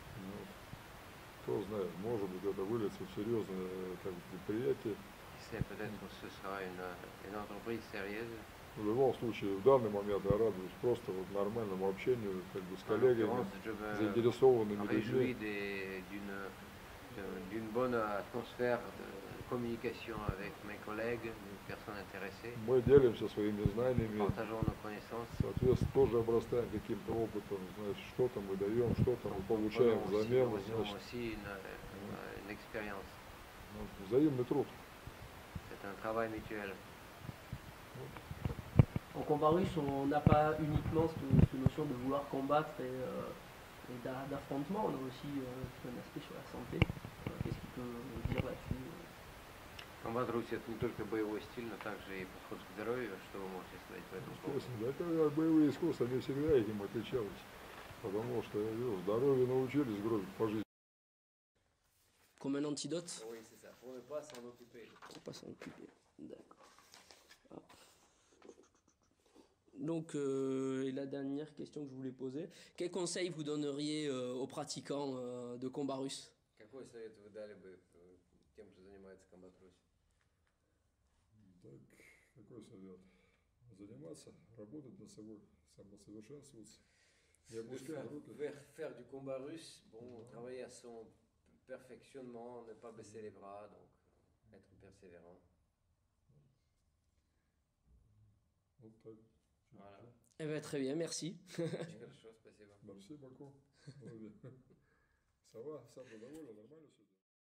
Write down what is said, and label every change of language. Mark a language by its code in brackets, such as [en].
[ru] Ну, кто знает, может быть, это выльется в серьезное как бы, предприятие. [fr] Qui sait, peut-être que ce sera une entreprise sérieuse. [ru] В любом случае, в данный момент я радуюсь просто вот нормальному общению как бы, с [fr] En [ru] коллегами, [fr] l'occurrence, je me [ru] заинтересованными [fr] réjouis [ru] людьми. [fr] d'une bonne atmosphère de communication avec mes collègues, des personnes intéressées. [ru] Мы делимся своими знаниями, [fr] Partageons nos connaissances. [ru] соответственно, тоже обрастаем каким-то опытом, значит, что-то мы даем, что-то мы [fr] Donc, [ru] получаем [fr] prenons [ru] взамен, [fr] aussi [ru] значит, [fr] une expérience. [ru] ну, взаимный труд. [fr] C'est un travail mutuel. En combat russe, on n'a pas uniquement cette notion de vouloir combattre et d'affrontement, on a aussi un aspect sur la santé. Qu'est-ce qu'il peut dire là-dessus? [ru] Комбат Русь это не только боевой стиль, но также и подход к здоровью. Что вы можете сказать по этому поводу? Естественно, да, боевые искусства, они всегда этим отличались, потому что, я говорю, здоровью научились гробить по жизни. [fr] Comme un antidote Oui, c'est ça, pour ne pas s'en occuper. pour pas s'en occuper. D'accord. Hop. Donc, et la dernière question que je voulais poser, quel conseil vous donneriez aux pratiquants de combat russe? [ru] Какой совет вы дали бы тем, кто занимается комбат Русь? Так, какой совет? Заниматься, работать над собой, самосовершенствоваться, не опускать руки. [fr] Faire du combat russe, bon, travailler à son perfectionnement, ne pas baisser les bras, donc être persévérant. [ru] Вот так. [fr] Voilà. Eh ben, très bien, merci. [ru] Очень хорошо, спасибо. [fr] Merci beaucoup. Ça va, ça va [ru] довольно, нормально все?